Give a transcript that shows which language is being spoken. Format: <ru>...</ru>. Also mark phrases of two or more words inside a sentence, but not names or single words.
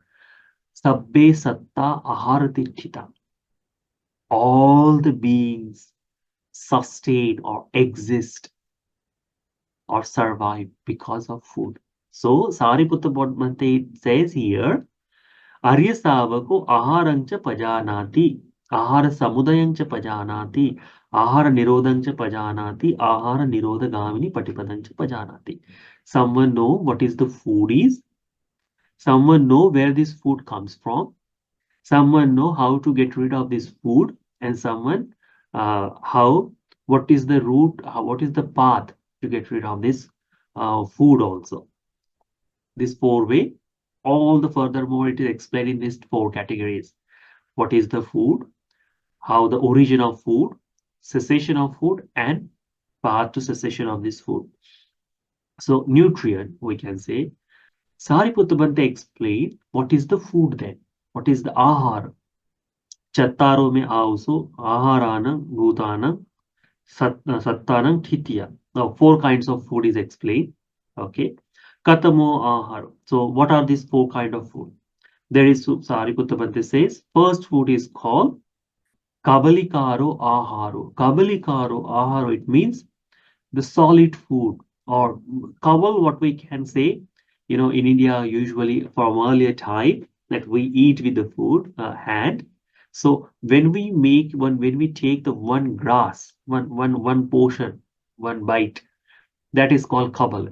<pi>Sabbe Satta Aharatithita.</pi> <en>All the beings sustain or exist or survive because of food. So Sariputta Bhante says here,</en> <pi>Arya Savako Aharancha Pajanati, Ahara Samudayancha Pajanati, Ahara Nirodhancha Pajanati, Ahara Nirodhagamini Patipadancha Pajanati.</pi> <en>Someone know what is the food is. Someone know where this food comes from. Someone know how to get rid of this food, and someone what is the route, what is the path to get rid of this food also. This four way, all the furthermore it is explained in these four categories. What is the food, how the origin of food, cessation of food, and path to cessation of this food. So nutrient, we can say. Sariputta Bhante explained what is the food then. What is the ahara?</en> <pi>Chattaro mein also aharanam bhutanam sattanam thitya.</pi> <en>Now 4 kinds of food is explained.</en> <pi>Okay. Katamo ahara.</pi> <en>So what are these 4 kind of food? There is, Sariputta Bhante says, first food is called</en> <pi>Kabalikaro aharo. Kabalikaro aharo,</pi> <en>it means the solid food, or kabal, what we can say, in India, usually from earlier time that we eat with the food hand. So when we take the one grass, one portion, one bite, that is called kabal.</en>